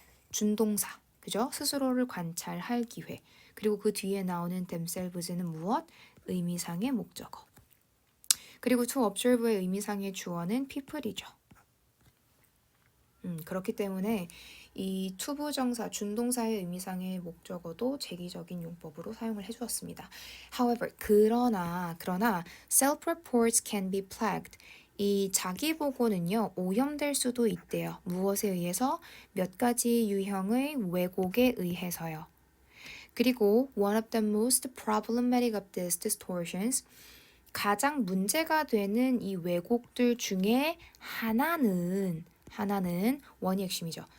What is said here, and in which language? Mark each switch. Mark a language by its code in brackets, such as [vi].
[ko] 준동사, 그죠? 스스로를 관찰할 기회. 그리고 그 뒤에 나오는 themselves는 무엇? 의미상의 목적어. 그리고 to observe의 의미상의 주어는 people이죠. 그렇기 때문에 이 투부정사, 준동사의 의미상의 목적어도 제기적인 용법으로 사용을 해주었습니다. [en] However, [ko] 그러나 [en] self-reports can be plagued. [ko] 이 자기보고는요, 오염될 수도 있대요. 무엇에 의해서? 몇 가지 유형의 왜곡에 의해서요. 그리고 [en] one of the most problematic of these distortions, [ko] 가장 문제가 되는 이 왜곡들 중에 하나는 원이 핵심이죠.